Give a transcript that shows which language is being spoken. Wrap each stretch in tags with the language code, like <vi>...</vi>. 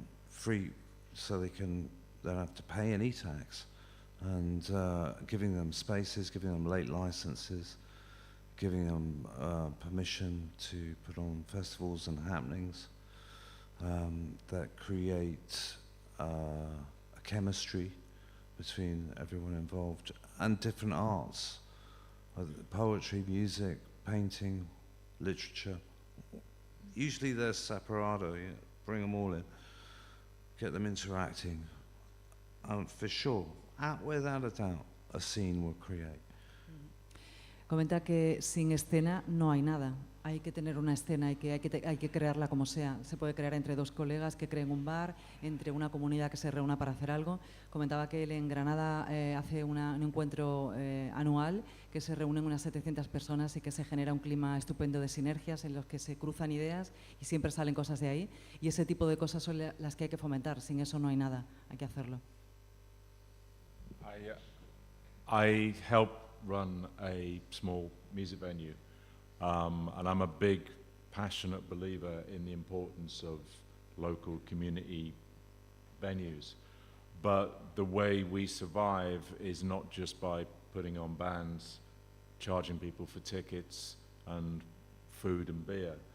<en>free, so they don't have to pay any tax, and giving them spaces, giving them late licenses, giving them permission to put on festivals and happenings that create a chemistry between everyone involved, and different arts, poetry, music, painting, literature. Usually there's separado, bring them all in, get them interacting, for sure, without a doubt, a scene will create.</en> <es>Comenta que sin escena no hay nada. Hay que tener una escena y que hay que crearla como sea. Se puede crear entre 2 colegas que creen un bar, entre una comunidad que se reúna para hacer algo. Comentaba que él en Granada hace un encuentro anual que se reúnen unas 700 personas y que se genera un clima estupendo de sinergias en los que se cruzan ideas y siempre salen cosas de ahí. Y ese tipo de cosas son las que hay que fomentar. Sin eso no hay nada. Hay que hacerlo.</es> <en>I help run a small music venue, and I'm a big, passionate believer in the importance of local community venues. But the way we survive is not just by putting on bands, charging people for tickets and food and beer.</en>